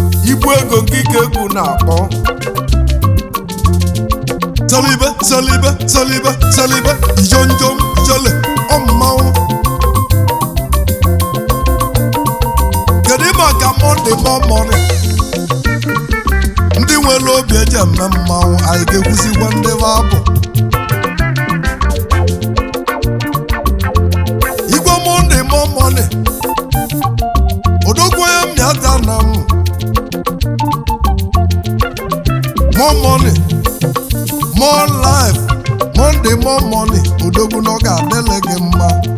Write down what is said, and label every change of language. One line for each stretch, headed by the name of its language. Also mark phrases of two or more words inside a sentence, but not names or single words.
Igbo: Ibu ego nke ike egwu na-akpọ. Salibe, salibe, salibe, salibe, ijo njo, ijole, ọ mmanwụ. Kedu maka Monday more money? Ndị nwere obi eji eme mmanwụ, anyị ga-ekwuzikwa ndị be abụ. Igwe Monday more money. Odogwu onye mmịata na m.
English: More money, more life. Monday more money.
Igbo: Odogwu na ọ ga-adịlị gị mma.